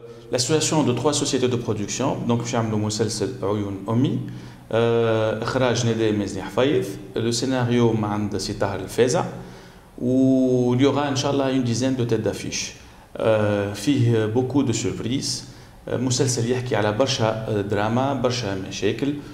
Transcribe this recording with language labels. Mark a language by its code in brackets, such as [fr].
[fr] l'association de 3 sociétés de production. [ar] Donc, باش يعملوا مسلسل عيون أمي. إخراج ندى مزني حفيظ. [fr] Le scénario [ar] عند سي طاهر الفازع. [fr] و il y aura [ar] إن شاء الله [fr] une dizaine de têtes d'affiche. [ar] فيه [fr] beaucoup de surprises. [ar] مسلسل يحكي على برشا دراما، برشا مشاكل.